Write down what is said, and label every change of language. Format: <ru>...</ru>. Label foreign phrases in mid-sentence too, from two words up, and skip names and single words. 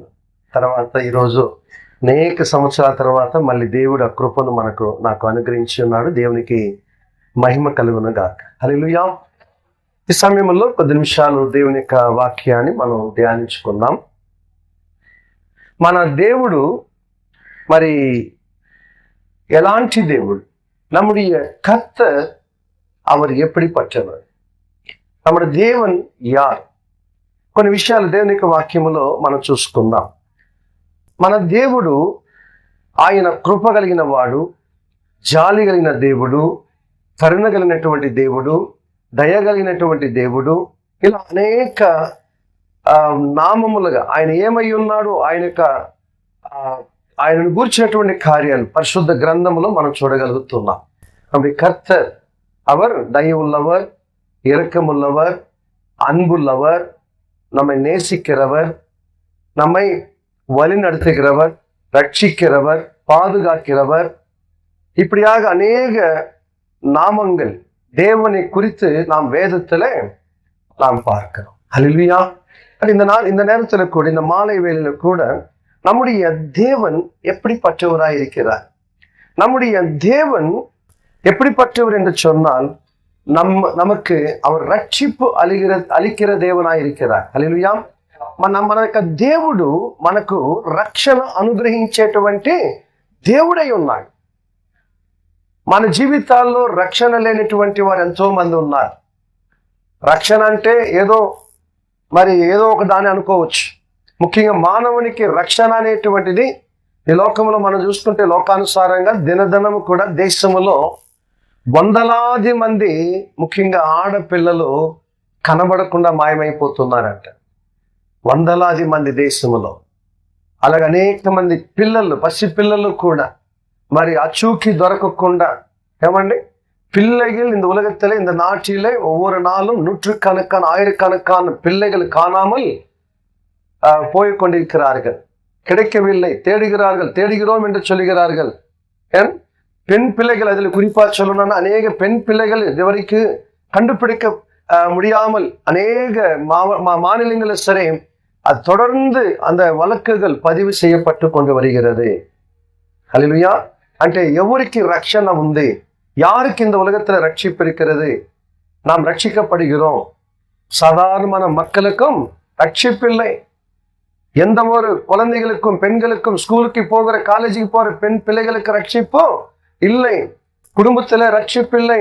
<te>తర్వాత ఈరోజు అనేక సంవత్సరాల తర్వాత మళ్ళీ దేవుడు ఆ కృపను నాకు అనుగ్రహించి ఉన్నాడు. దేవునికి మహిమ కలుగును గాక. హల్లెలూయా. ఈ సమయంలో 10 నిమిషాలు దేవుని యొక్క వాక్యాన్ని మనం ధ్యానించుకుందాం. మన దేవుడు మరి ఎలాంటి దేవుడు?</te> <ta>நம்முடைய கர்த்தர் அவர் எப்படிப்பட்டவர்? நம்முடைய தேவன் யார்?</ta> <te>కొన్ని విషయాలు దేవుని యొక్క వాక్యములో మనం చూసుకుందాం. మన దేవుడు ఆయన కృప కలిగిన వాడు, జాలి కలిగిన దేవుడు, కరుణ కలిగినటువంటి దేవుడు, దయ కలిగినటువంటి దేవుడు. ఇలా అనేక నామములుగా ఆయన ఏమై ఉన్నాడు, ఆయనను గూర్చినటువంటి కార్యాలు పరిశుద్ధ గ్రంథములో మనం చూడగలుగుతున్నాం.</te> <ta>அப்படி கர்த்தர் அவர் தயை உள்ளவர், இரக்கமுள்ளவர், அன்புள்ளவர், நம்மை நேசிக்கிறவர், நம்மை வழிநடத்துகிறவர், ரட்சிக்கிறவர், பாதுகாக்கிறவர். இப்படியாக அநேக நாமங்கள் தேவனை குறித்து நாம் வேதத்துல நாம் பார்க்கிறோம். ஹல்லேலூயா. இந்த நேரத்துல கூட, இந்த மாலை வேளையில கூட நம்முடைய தேவன் எப்படிப்பட்டவராய் இருக்கிறார்? நம்முடைய தேவன் எப்படிப்பட்டவர் என்று சொன்னால் நமக்கு அவர் ரட்சிப்பு அளிக்கிற தேவனாய் இருக்கிறார். హల్లెలూయా.</ta> <te>మన యొక్క దేవుడు మనకు రక్షణ అనుగ్రహించేటువంటి దేవుడై ఉన్నాడు. మన జీవితాల్లో రక్షణ లేనటువంటి వారు ఎంతో మంది ఉన్నారు. రక్షణ అంటే ఏదో ఒక దాన్ని అనుకోవచ్చు. ముఖ్యంగా మానవునికి రక్షణ అనేటువంటిది ఈ లోకంలో మనం చూసుకుంటే లోకానుసారంగా దినదినము కూడా దేశంలో వందలాది మంది, ముఖ్యంగా ఆడపిల్లలు కనబడకుండా మాయమైపోతున్నారంట. వందలాది మంది దేశంలో. అలాగే అనేక మంది పిల్లలు, పసిపిల్లలు కూడా మరి அச்சூக்கி దొరకకుండా பிள்ளைகள் இந்த உலகத்திலே, இந்த நாட்டிலே ஒவ்வொரு நாளும் நூற்றுக்கணக்கான ஆயிரக்கணக்கான பிள்ளைகள் காணாமல் போய்கொண்டிருக்கிறார்கள். கிடைக்கவில்லை, தேடுகிறோம் என்று சொல்லுகிறார்கள். பெண் பிள்ளைகள், அதில் குறிப்பா சொல்லணும்னா அநேக பெண் பிள்ளைகள் இதுவரைக்கும் கண்டுபிடிக்க முடியாமல் அநேக மாநிலங்களில் சரி அது தொடர்ந்து அந்த வழக்குகள் பதிவு செய்யப்பட்டு கொண்டு வருகிறது. హల్లెలూయా. అంటే ఎవరికి రక్షణ ఉంది?</te> <ta>யாருக்கு இந்த உலகத்துல ரட்சிப்பு இருக்கிறது? நாம் ரட்சிக்கப்படுகிறோம். சாதாரண மக்களுக்கும் ரட்சிப்பில்லை. எந்த ஒரு குழந்தைகளுக்கும், பெண்களுக்கும், ஸ்கூலுக்கு போகிற, காலேஜுக்கு போற பெண் பிள்ளைகளுக்கு ரட்சிப்போ இல்லை. குடும்பத்துல ரட்சிப்பில்லை.</ta>